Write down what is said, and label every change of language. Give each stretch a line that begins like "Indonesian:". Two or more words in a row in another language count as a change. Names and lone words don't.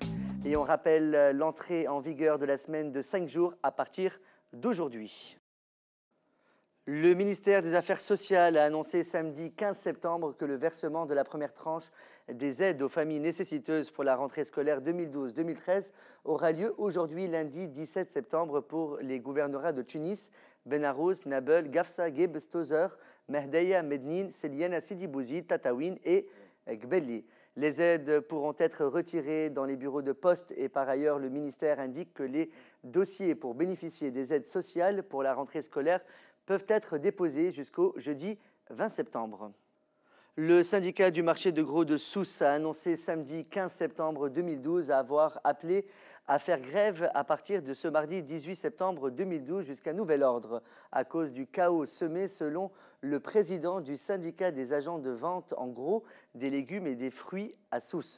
French: Et on rappelle l'entrée en vigueur de la semaine de 5 jours à partir d'aujourd'hui. Le ministère des Affaires sociales a annoncé samedi 15 septembre que le versement de la première tranche des aides aux familles nécessiteuses pour la rentrée scolaire 2012-2013 aura lieu aujourd'hui lundi 17 septembre pour les gouvernorats de Tunis, Benarous, Nabeul, Gafsa, Geb, Stozer, Mehdeya, Mednin, Seliana, Sidi Bouzid, Tataouine et Gbelli. Les aides pourront être retirées dans les bureaux de poste et par ailleurs le ministère indique que les dossiers pour bénéficier des aides sociales pour la rentrée scolaire peuvent être déposés jusqu'au jeudi 20 septembre. Le syndicat du marché de gros de Sousse a annoncé samedi 15 septembre 2012 avoir appelé à faire grève à partir de ce mardi 18 septembre 2012 jusqu'à nouvel ordre à cause du chaos semé selon le président du syndicat des agents de vente en gros des légumes et des fruits à Sousse.